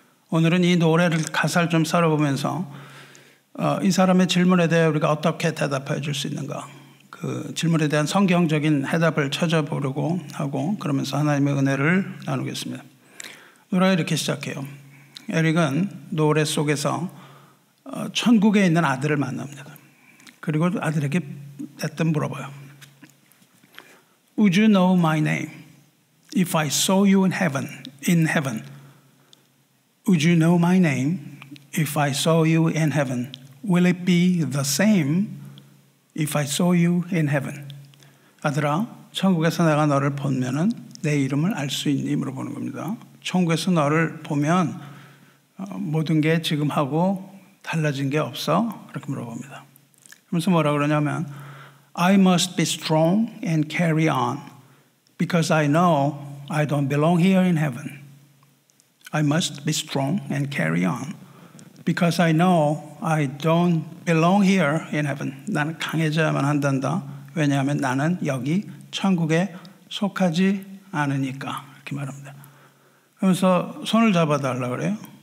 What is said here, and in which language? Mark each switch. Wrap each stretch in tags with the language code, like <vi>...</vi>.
<ko>오늘은 이 노래를 가사를 좀 살펴보면서 이 사람의 질문에 대해 우리가 어떻게 대답해 줄 수 있는가 그 질문에 대한 성경적인 해답을 찾아보려고 하고 그러면서 하나님의 은혜를 나누겠습니다. 노래가 이렇게 시작해요. 에릭은 노래 속에서 천국에 있는 아들을 만납니다. 그리고 아들에게 대뜸 물어봐요.</ko> <en>Would you know my name if I saw you in heaven? Would you know my name if I saw you in heaven? Will it be the same if I saw you in heaven?</en> <ko>아들아, 천국에서 내가 너를 보면은 내 이름을 알 수 있니? 물어보는 겁니다. 천국에서 너를 보면 모든 게 지금하고 달라진 게 없어? 그렇게 물어봅니다. 그러면서 뭐라 그러냐면</ko> <en>I must be strong and carry on because I know I don't belong here in heaven. I must be strong and carry on because I know I don't belong here in heaven.</en> <ko>나는 강해져야만 한단다. 왜냐하면 나는 여기 천국에 속하지 않으니까. 이렇게 말합니다. 그러면서 손을 잡아달라고 그래요.</ko>